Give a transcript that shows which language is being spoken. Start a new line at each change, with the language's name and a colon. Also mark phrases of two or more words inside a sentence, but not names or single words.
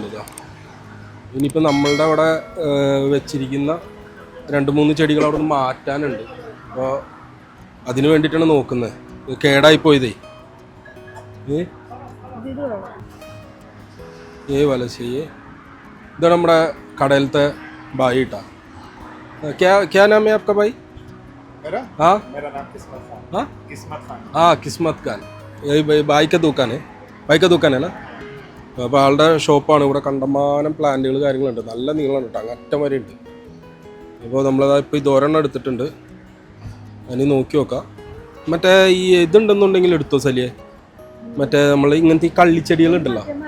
Malayalam: ഇതാ ഇനിയിപ്പോൾ നമ്മളുടെ അവിടെ വെച്ചിരിക്കുന്ന 2-3 ചെടികൾ അവിടെ നിന്ന് മാറ്റാനുണ്ട്. അപ്പോൾ അതിന് വേണ്ടിയിട്ടാണ് നോക്കുന്നത്. കേടായിപ്പോയതേ വല ചെയ്യേ. ഇതാണ് നമ്മുടെ കടയിലത്തെ ബായി ഇട്ടാ.
Hindi: क्या नाम है आपका भाई? हाँ हाँ किस्मत खान. यही भाई का दुकान है. भाई का दुकान है ना.
Malayalam: അപ്പോൾ ആളുടെ ഷോപ്പാണ്. ഇവിടെ കണ്ടമാനം പ്ലാന്റുകൾ കാര്യങ്ങളുണ്ട്. നല്ല നീളമാണ് കേട്ടോ, അങ്ങറ്റം വരെ ഉണ്ട്. അപ്പോൾ നമ്മളത് ഇപ്പോൾ ഇത് ഒരെണ്ണം എടുത്തിട്ടുണ്ട്. അതിന് നോക്കി നോക്കാം. മറ്റേ ഈ ഇതുണ്ടെന്നുണ്ടെങ്കിൽ എടുത്തോ സലിയെ. മറ്റേ നമ്മൾ ഇങ്ങനത്തെ ഈ കള്ളിച്ചെടികളുണ്ടല്ലോ.